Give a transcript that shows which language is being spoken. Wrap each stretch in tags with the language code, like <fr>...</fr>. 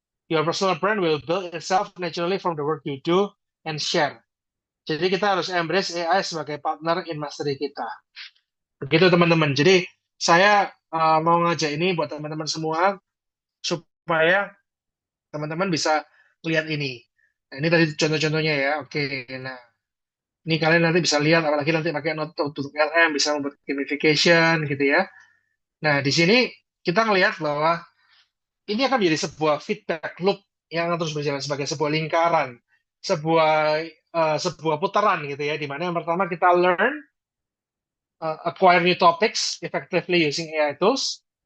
<en>Your personal brand will build itself naturally from the work you do and share.</en> <id>Jadi kita harus embrace AI sebagai</id> <en>partner in mastery</en> <id>kita. Begitu teman-teman. Jadi saya mau ngajak ini buat teman-teman semua supaya teman-teman bisa lihat ini. Nah, ini tadi contoh-contohnya ya. Oke, nah ini kalian nanti bisa lihat, apalagi nanti pakai notebook LM bisa membuat gamification gitu ya. Nah, di sini kita ngelihat bahwa ini akan menjadi sebuah feedback loop yang akan terus berjalan sebagai sebuah lingkaran, sebuah sebuah putaran gitu ya, di mana yang pertama kita learn,</id> <en>acquire new topics effectively using AI tools.</en>